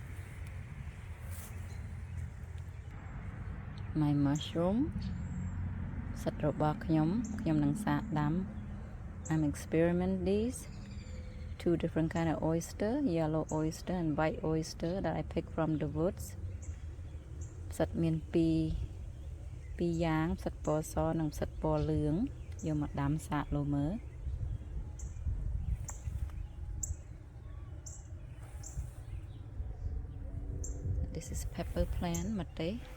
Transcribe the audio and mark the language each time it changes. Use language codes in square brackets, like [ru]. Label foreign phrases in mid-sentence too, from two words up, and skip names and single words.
[en] My mushroom [km] សិតរបស់ខ្ញុំនឹងសាកដាំ [en] I'm experiment these 2 different kind of oyster yellow oyster and white oyster that I picked from the woods [km] ផ្សិតមាន 2យ៉ាងផ្សិតពណ៌សនិងផ្សិតពណ៌លឿងយកមកដាំសាកលោមើល [en] This is pepper plant [km] ម្ទេស